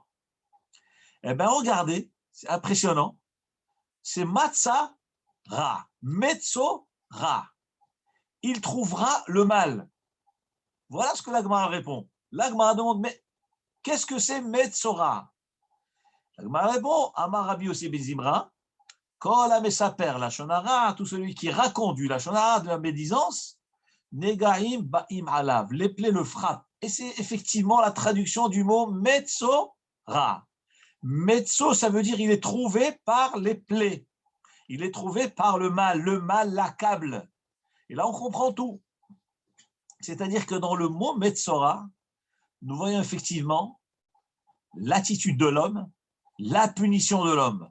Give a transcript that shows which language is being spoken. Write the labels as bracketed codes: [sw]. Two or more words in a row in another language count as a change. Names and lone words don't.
[fr] Eh bien, regardez, c'est impressionnant. C'est Matzah-Ra, Metzo-Ra. Il trouvera le mal. Voilà ce que la Gemara répond. La Gemara demande, mais qu'est-ce que c'est Metzora? La Gemara répond, [he] אמר רבי יוסי בן זמרא כל המספר לשון הרע, [fr] tout celui qui raconte du [he] לשון הרע, [fr] de la médisance, [he] נגעים באים עליו, [fr] les plaies le frappent. Et c'est effectivement la traduction du mot Metzora. Metzo, ça veut dire il est trouvé par les plaies. Il est trouvé par le mal. Le mal l'accable. Et là, on comprend tout. C'est-à-dire que dans le mot Metzora, nous voyons effectivement l'attitude de l'homme, la punition de l'homme.